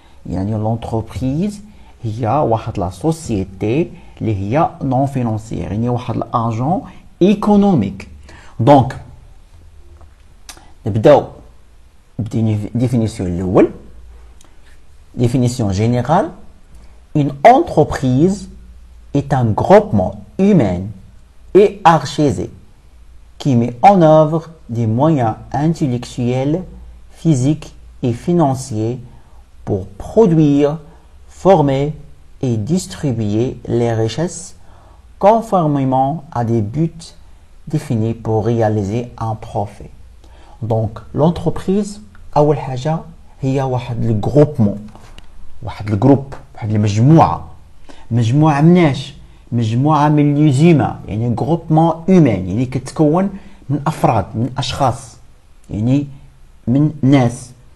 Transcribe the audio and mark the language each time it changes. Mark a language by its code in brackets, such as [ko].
[ar] يعني لونتربريز هي واحد لا سوسيتي اللي هي نون فينانسيير، يعني واحد الاجون ايكونوميك. دونك نبداو بالديفينيسيون الاول. [fr] Définition générale: une entreprise est un groupement humain et hiérarchisé qui met en œuvre des moyens intellectuels, physiques et financiers pour produire, former et distribuer les richesses conformément à des buts définis pour réaliser un profit. Donc l'entreprise [ar] أول حاجة هي واحد الجروبمون، واحد الجروب، واحد المجموعة. مجموعة مناش؟ مجموعة من اليوزيما، يعني جروبمون هيومان، يعني كتكون من أفراد، من أشخاص، يعني من ناس.